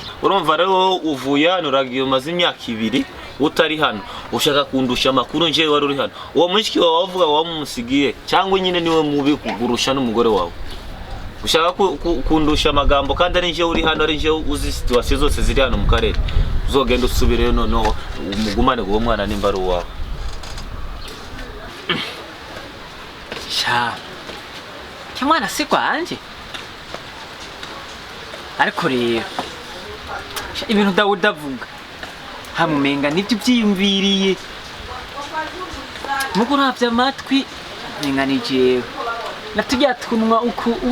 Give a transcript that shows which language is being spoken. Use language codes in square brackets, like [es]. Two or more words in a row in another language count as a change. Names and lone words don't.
[rn] urumva rero uvuye hano uragiye umaze imyaka 2 utari hano ushaka kundusha amakuru nje wari uri hano uwo mushiki wawe wavuga wamusigiye cyangwa nyine niwe mubi kugurusha n'umugore wawe ushaka kundusha amagambo kandi ari nje uri hano ari nje uzi situation zose ziri hano mu karere uzogenda usubireyo noneho umugumane ngo uwo mwana nimba ari uwawe sha cyamwana si kwanje ariko rero ibintu Dawudi avuga hamumenga nibyo byiyumviriye mugo uravye amatwi menga ni jewe natujya tunwa uku